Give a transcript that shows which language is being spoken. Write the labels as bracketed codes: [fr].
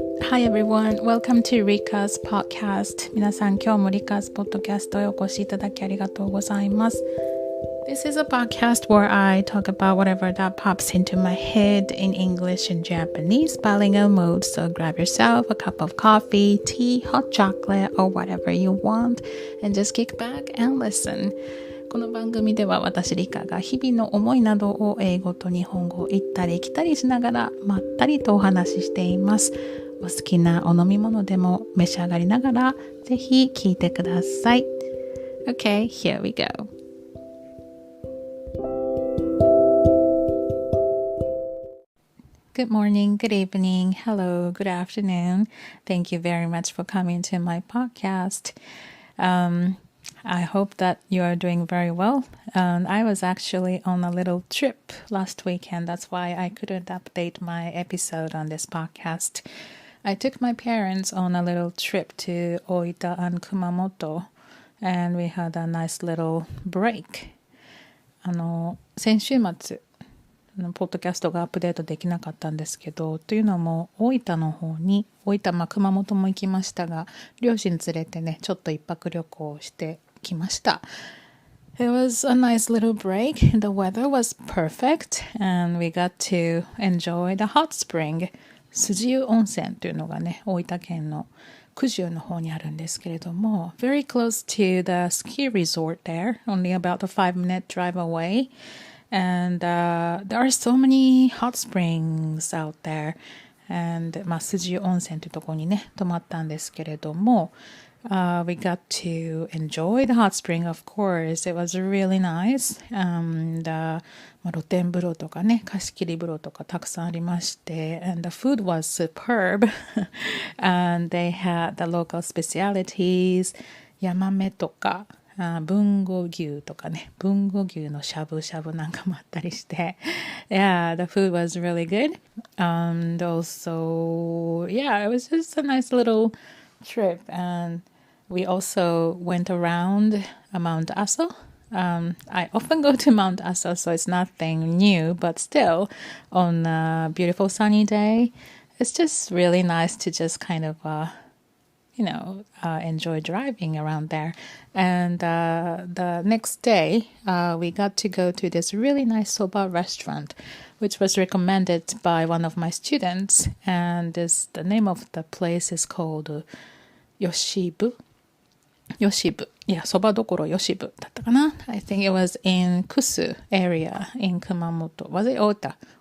[en] Hi everyone, welcome to Rika's podcast. [ja] 皆さん、今日も Rika's podcast へお越しいただきありがとうございます。 [en] This is a podcast where I talk about whatever that pops into my head in English and Japanese bilingual mode. So grab yourself a cup of coffee, tea, hot chocolate, or whatever you want and just kick back and listen. [ja] この番組では私リカが日々の思いなどを英語と日本語を行ったり来たりしながらまったりとお話ししています。お好きなお飲み物でも召し上がりながらぜひ聞いてください。 [en] Okay, here we go. Good morning, good evening, hello, good afternoon. Thank you very much for coming to my podcast.I hope that you are doing very well. I was actually on a little trip last weekend. That's why I couldn't update my episode on this podcast. I took my parents on a little trip to Oita and Kumamoto, and we had a nice little break. [ja] 先週末ポッドキャストがアップデートできなかったんですけど、というのも大分の方に熊本も行きましたが、両親連れてねちょっと一泊旅行してきました。 [en] It was a nice little break. The weather was perfect and we got to enjoy the hot spring. [ja] 筋湯温泉というのがね、大分県の九十の方にあるんですけれども、 [en] very close to the ski resort there, only about a 5-minute drive away.And there are so many hot springs out there. And [ja] 筋湯温泉というところにね、泊まったんですけれども、 [en] we got to enjoy the hot spring, of course. It was really nice. And [ja] 露天風呂とかね、貸し切り風呂とかたくさんありまして、 [en] and the food was superb. And they had the local specialities, [ja] ヤマメとか、豊後牛とかね、豊後牛のしゃぶしゃぶなんかもあったりして、 [en] yeah, the food was really good. And also, yeah, it was just a nice little trip. And we also went around Mount Aso.I often go to Mount Aso, so it's nothing new, but still, on a beautiful sunny day, it's just really nice to just kind of, enjoy driving around there. And the next day, we got to go to this really nice soba restaurant, which was recommended by one of my students. And the name of the place is called Yoshibu. [ja] Yeah, そばどころYoshibu だったかな。 [en] I think it was in Kusu area in Kumamoto. Was it Oita?